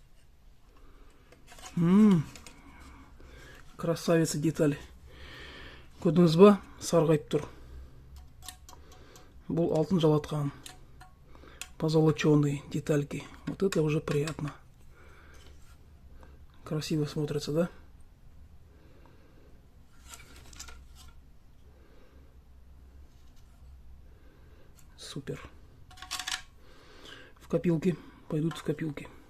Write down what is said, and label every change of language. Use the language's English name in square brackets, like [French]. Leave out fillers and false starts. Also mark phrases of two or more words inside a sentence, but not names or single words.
[Russian] Красавица деталь. [Kazakh] Көрдіңіз ба? Сарғайып тұр. Бұл алтын жалатқан. [Russian] Позолоченные детальки. Вот это уже приятно. Красиво смотрится, да? Супер. В копилки. Пойдут в копилки.